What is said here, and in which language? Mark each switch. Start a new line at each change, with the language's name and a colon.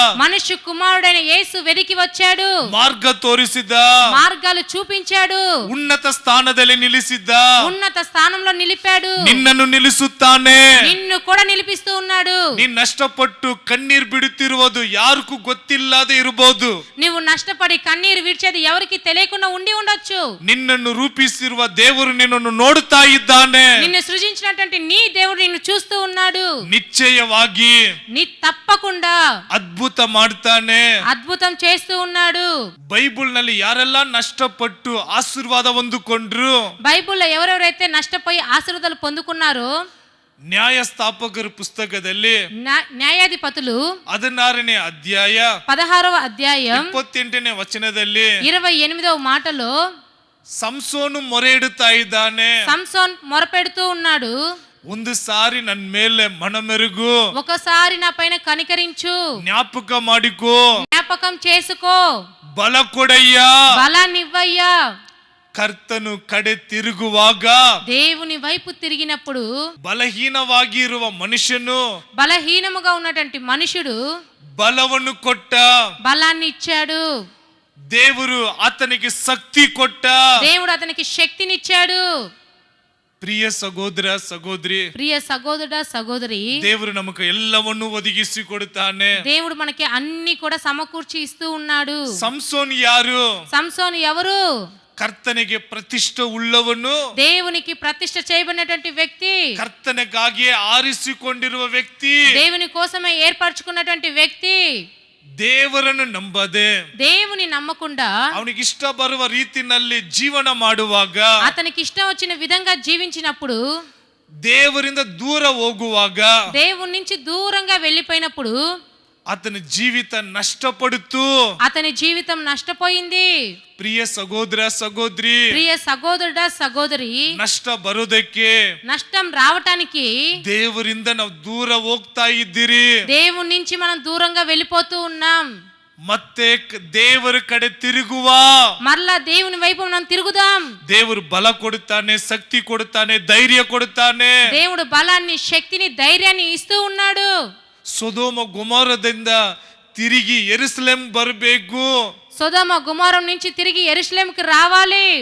Telugu: మనుష్య కుమారుడైన యేసు వెదికి వచ్చాడు.
Kannada: ಮಾರ್ಗ ತೋರಿಸಿದ,
Telugu: మార్గాలు చూపించాడు,
Kannada: ಉನ್ನತ ಸ್ಥಾನದಲ್ಲಿ ನಿಲ್ಲಿಸಿದ್ದ.
Telugu: ఉన్నత స్థానంలో నిలిపాడు.
Kannada: ನಿನ್ನನ್ನು ನಿಲ್ಲಿಸುತ್ತಾನೆ.
Telugu: నిన్ను కూడా నిలిపిస్తూ ఉన్నాడు.
Kannada: ನೀನ್ ನಷ್ಟಪಟ್ಟು ಕಣ್ಣೀರ್ ಬಿಡುತ್ತಿರುವುದು ಯಾರಿಗೂ ಗೊತ್ತಿಲ್ಲದೆ ಇರಬಹುದು.
Telugu: నువ్వు నష్టపడి కన్నీరు విడిచేది ఎవరికి తెలియకుండా ఉండి ఉండొచ్చు.
Kannada: ನಿನ್ನನ್ನು ರೂಪಿಸಿರುವ ದೇವರು ನಿನ್ನನ್ನು ನೋಡುತ್ತಾ ಇದ್ದಾನೆ.
Telugu: నిన్ను సృజించినటువంటి నీ దేవుడు నిన్ను చూస్తూ ఉన్నాడు.
Kannada: ನಿಶ್ಚಯವಾಗಿ
Telugu: నీ తప్పకుండా
Kannada: ಅದ್ಭುತ ಮಾಡ್ತಾನೆ.
Telugu: అద్భుతం చేస్తూ ఉన్నాడు.
Kannada: ಬೈಬಲ್ ನಲ್ಲಿ ಯಾರೆಲ್ಲ ನಷ್ಟಪಟ್ಟು ಆಶೀರ್ವಾದ ಹೊಂದಿಕೊಂಡ್ರು,
Telugu: బైబిల్లో ఎవరెవరైతే నష్టపోయి ఆశీర్వాదాలు పొందుకున్నారో,
Kannada: ನ್ಯಾಯಸ್ಥಾಪಕರ ಪುಸ್ತಕದಲ್ಲಿ
Telugu: న్యాయాధిపతులు
Kannada: 16ನೇ ಅಧ್ಯಾಯ
Telugu: 16వ అధ్యాయం
Kannada: 28ನೇ ವಚನದಲ್ಲಿ
Telugu: 28వ మాటలో
Kannada: ಸಂಸೋನು ಮೊರೆ ಇಡುತ್ತಾ ಇದ್ದಾನೆ.
Telugu: సంసోన్ మొరపెడుతూ ఉన్నాడు.
Kannada: ಒಂದು ಸಾರಿ ನನ್ನ ಮೇಲೆ ಮನಮೆರುಗು,
Telugu: ఒకసారి నా పైన కనికరించు,
Kannada: ಜ್ಞಾಪಕ ಮಾಡಿಕೋ,
Telugu: జ్ఞాపకం చేసుకో,
Kannada: ಬಲ ಕೊಡಯ್ಯ.
Telugu: బలాన్నివ్వయ్యా.
Kannada: ಕರ್ತನು ಕಡೆ ತಿರುಗುವಾಗ
Telugu: దేవుని వైపు తిరిగినప్పుడు
Kannada: ಬಲಹೀನವಾಗಿ ಇರುವ ಮನುಷ್ಯನು
Telugu: బలహీనముగా ఉన్నటువంటి మనుషుడు
Kannada: ಬಲವನ್ನು ಕೊಟ್ಟ.
Telugu: బలాన్ని ఇచ్చాడు.
Kannada: ದೇವರು ಆತನಿಗೆ ಶಕ್ತಿ ಕೊಟ್ಟ.
Telugu: దేవుడు అతనికి శక్తినిచ్చాడు.
Kannada: ಪ್ರಿಯ ಸಹೋದರ ಸಹೋದರಿ,
Telugu: ప్రియ సహోదరుడా సహోదరి,
Kannada: ದೇವರು ನಮಗೆ ಎಲ್ಲವನ್ನು ಒದಗಿಸಿ ಕೊಡುತ್ತಾನೆ.
Telugu: దేవుడు మనకి అన్ని కూడా సమకూర్చి ఇస్తూ ఉన్నాడు.
Kannada: ಸಂಸೋನ್ ಯಾರು?
Telugu: సంసోను ఎవరు?
Kannada: ಕರ್ತನಿಗೆ ಪ್ರತಿಷ್ಠೆ ಉಳ್ಳವನು,
Telugu: దేవునికి ప్రతిష్ఠ చేయబడినటువంటి వ్యక్తి,
Kannada: ಕರ್ತನಿಗಾಗಿಯೇ ಆರಿಸಿಕೊಂಡಿರುವ ವ್ಯಕ್ತಿ,
Telugu: దేవుని కోసమే ఏర్పరచుకున్నటువంటి వ్యక్తి.
Kannada: ದೇವರನ್ನು ನಂಬದೆ
Telugu: దేవుని నమ్మకుండా
Kannada: ಅವನಿಗೆ ಇಷ್ಟ ಬರುವ ರೀತಿನಲ್ಲಿ ಜೀವನ ಮಾಡುವಾಗ,
Telugu: అతనికి ఇష్టం వచ్చిన విధంగా జీవించినప్పుడు,
Kannada: ದೇವರಿಂದ ದೂರ ಹೋಗುವಾಗ
Telugu: దేవుని నుంచి దూరంగా వెళ్ళిపోయినప్పుడు
Kannada: ಆತನ ಜೀವಿತ ನಷ್ಟಪಡುತ್ತು.
Telugu: అతని జీవితం నష్టపోయింది.
Kannada: ಪ್ರಿಯ ಸಹೋದರ ಸಹೋದರಿ,
Telugu: ప్రియ సహోదరుడా సహోదరి,
Kannada: ನಷ್ಟ ಬರೋದಕ್ಕೆ
Telugu: నష్టం రావటానికి
Kannada: ದೇವರಿಂದ ನಾವು ದೂರ ಹೋಗ್ತಾ ಇದ್ದೀರಿ.
Telugu: దేవుని నుంచి మనం దూరంగా వెళ్ళిపోతూ ఉన్నాం.
Kannada: ಮತ್ತೆ ದೇವರ ಕಡೆ ತಿರುಗುವ.
Telugu: మరలా దేవుని వైపు మనం తిరుగుదాం.
Kannada: ದೇವರು ಬಲ ಕೊಡುತ್ತಾನೆ, ಶಕ್ತಿ ಕೊಡುತ್ತಾನೆ, ಧೈರ್ಯ ಕೊಡುತ್ತಾನೆ.
Telugu: దేవుడు బలాన్ని, శక్తిని, ధైర్యాన్ని ఇస్తూ ఉన్నాడు.
Kannada: ಸೊದೋಮ ಗೊಮೋರದಿಂದ ತಿರುಗಿ ಯೆರೂಸಲೇಮ್ ಬರಬೇಕು.
Telugu: సొదొమ గుమోరం నుంచి తిరిగి యెరూషలేముకి రావాలి.